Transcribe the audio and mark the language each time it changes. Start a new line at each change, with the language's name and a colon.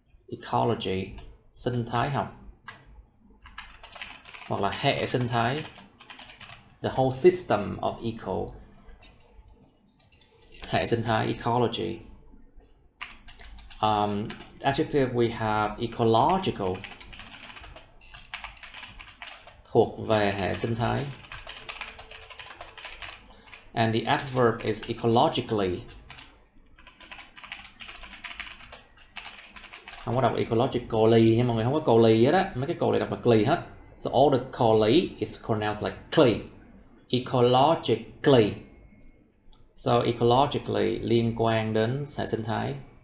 Vietnamese: Ecology, sinh thái học, hoặc là hệ sinh thái,
English: the whole system of eco.
Vietnamese: Hệ sinh thái, ecology.
English: Adjective we have
Vietnamese: ecological, thuộc về hệ sinh thái.
English: And the adverb is ecologically.
Vietnamese: Không có đọc ecologically nhưng mọi người không có coli hết á, mấy cái coli đọc là cli hết.
English: So all the coli is pronounced like cli. Ecologically.
Vietnamese: So ecologically liên quan đến hệ sinh thái.